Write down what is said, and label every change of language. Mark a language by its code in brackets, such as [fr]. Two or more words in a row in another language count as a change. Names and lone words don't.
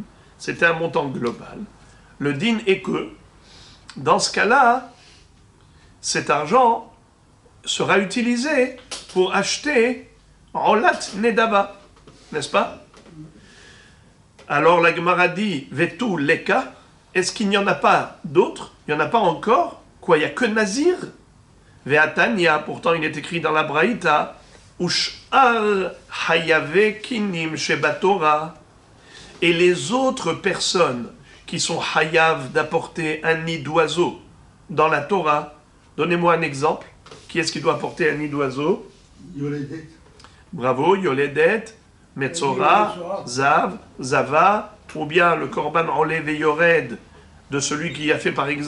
[fr] C'était un montant global. Le din est que, dans ce cas-là, cet argent sera utilisé pour acheter [he] עולת נדבה, [fr] n'est-ce pas? Alors la Gemara dit [arc] ותו ליכא, [fr] est-ce qu'il n'y en a pas d'autres? Il n'y en a pas encore? Quoi, il n'y a que Nazir? Ve'atania, pourtant il est écrit dans la Braïta, [he] ושאר חייבי קינים שבתורה. [fr] Et les autres personnes qui sont hayav d'apporter un nid d'oiseau dans la Torah, donnez-moi un exemple. Qui est-ce qui doit apporter un nid d'oiseau? Yoledet. Bravo, Yoledet, Metzora, Zav, Zava, ou bien le [he] קרבן עולה ויורד [fr] de celui qui a fait par exemple